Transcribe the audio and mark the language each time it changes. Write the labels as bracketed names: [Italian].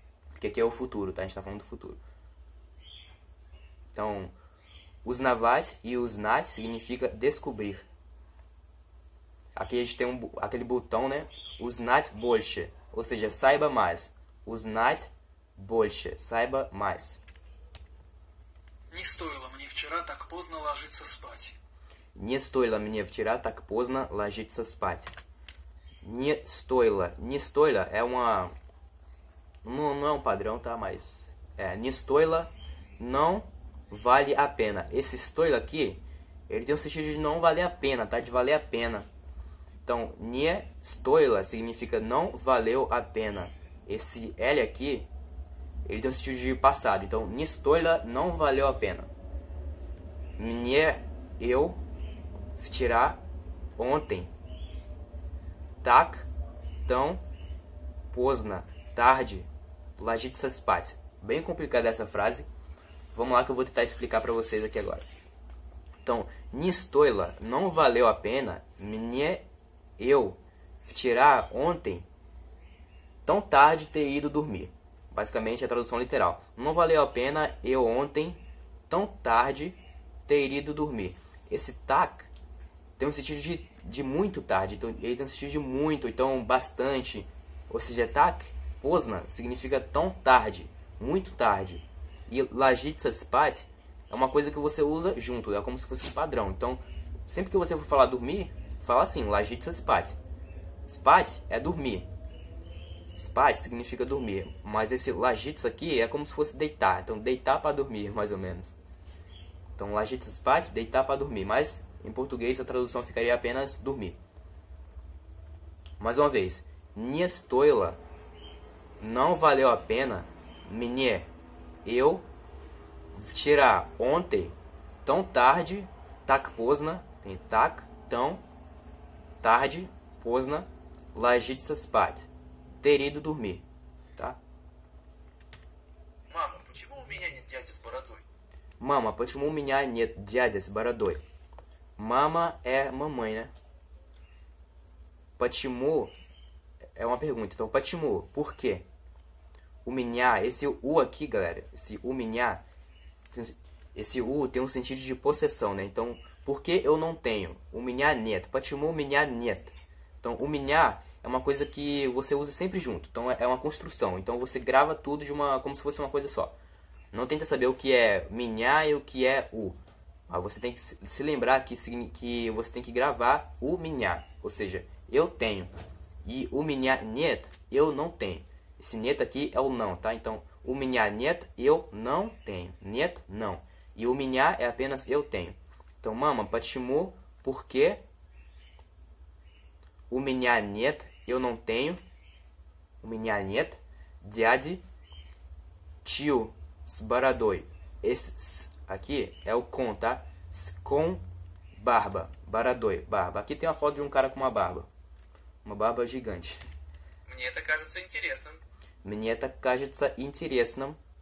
[Portuguese] Porque aqui é o futuro, tá? A gente tá falando do futuro. Então, uznavat e uznat significa descobrir. Aqui a gente tem aquele botão, né? [Russian] Uznat больше, [Portuguese] ou seja, saiba mais. [Russian] Uznat больше, [Portuguese] saiba mais. [Russian] Не стоило мне вчера так поздно ложиться спать. Не стоило мне вчера так поздно ложиться спать. Не стоило. Не стоило [Portuguese] é uma... Não é um padrão, tá? Mas... [Russian] не стоило, [Portuguese] não vale a pena. Esse стоило aqui, ele tem o sentido de não valer a pena, tá? De valer a pena. Então, [Russian] не стоило [Portuguese] significa não valeu a pena. Esse L aqui, ele tem o sentido de passado. Então, [Russian] не стоило [Portuguese] não valeu a pena. Мне, eu, вчера, ontem. [Russian] Так, tão, поздно, tarde, ложиться спать. [Portuguese] Bem complicada essa frase. Vamos lá que eu vou tentar explicar para vocês aqui agora. Então, [Russian] не стоило, [Portuguese] não valeu a pena. Мне, eu, вчера, ontem, tão tarde ter ido dormir. Basicamente é a tradução literal. Não valeu a pena eu ontem, tão tarde, ter ido dormir. Esse tak tem um sentido de muito tarde. Então, ele tem um sentido de muito, então bastante. Ou seja, tak, pozdno, significa tão tarde, muito tarde. E [Russian] ложиться спать [Portuguese] é uma coisa que você usa junto, é como se fosse um padrão. Então, sempre que você for falar dormir, fala assim, [Russian] ложиться спать. [Portuguese] Spать é dormir. Spать significa dormir, mas esse ложиться aqui é como se fosse deitar. Então, deitar para dormir, mais ou menos. Então, [Russian] ложиться спать, [Portuguese] deitar para dormir. Mas, em português, a tradução ficaria apenas dormir. Mais uma vez. [Russian] Не стоило, [Portuguese] não valeu a pena. [Russian] Мне, eu, вчера, ontem, [Portuguese] tão tarde, [Russian] так поздно, tem так, tão, tarde, поздно, ложиться спать. [Portuguese] Ter ido dormir, tá? [Russian] Мама, почему у меня нет дяди с бородой? Мама, почему у меня нет дяди с бородой? [Portuguese] Мама é mamãe, né? Почему é uma pergunta. Então, почему, por quê? O меня, esse U aqui, galera, esse U меня, esse U tem um sentido de possessão, né? Então, por que eu não tenho? [Russian] У меня нет. Почему у меня нет? [Portuguese] Então, o меня é uma coisa que você usa sempre junto. Então, é uma construção. Então, você grava tudo como se fosse uma coisa só. Não tenta saber o que é меня e o que é U. Mas você tem que se lembrar que você tem que gravar o меня. Ou seja, eu tenho. E o [Russian] меня нет, [Portuguese] eu não tenho. Esse нет aqui é o não, tá? Então, o [Russian] меня нет, [Portuguese] eu não tenho. Нет, não. E o меня é apenas eu tenho. Então, mama, почему, por quê? [Russian] У меня нет, [Portuguese] eu não tenho. [Russian] У меня нет дяди, tio, с бородой. [Portuguese] Esse s aqui é o com, tá? Com barba, бородой, barba. Aqui tem uma foto de um cara com uma barba. Uma barba gigante. [Russian] Мне это кажется интересным. Мне это кажется интересным.